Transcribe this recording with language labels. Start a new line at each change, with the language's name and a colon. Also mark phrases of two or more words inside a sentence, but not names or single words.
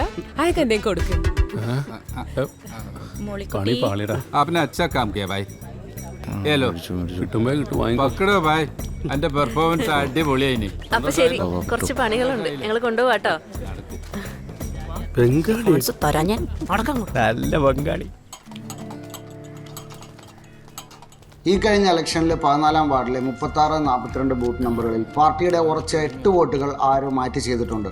Malayalam: അയക്ക് എന്തേ കൊടുക്കും. പണി പാളിടാ.
Hindi: आपने अच्छा काम किया भाई. ये लो
Malayalam: കിട്ടുമ്പോ കിട്ടും.
Hindi: पकड़ो भाई.
Malayalam: എന്റെ പെർഫോമൻസ് അടിപൊളിയായിനി. അപ്പൊ ശരി, കുറച്ച് പണികളുണ്ട്, ഞങ്ങൾ കൊണ്ടുപോവാട്ടോ. നല്ല ബംഗാളി. ഈ കഴിഞ്ഞ ഇലക്ഷനിൽ 14-ാം വാർഡിലെ 36-42 ബൂത്ത് നമ്പറുകളിൽ പാർട്ടിയുടെ ഉറച്ച 8 വോട്ടുകൾ ആരോ മാറ്റി ചെയ്തിട്ടുണ്ട്.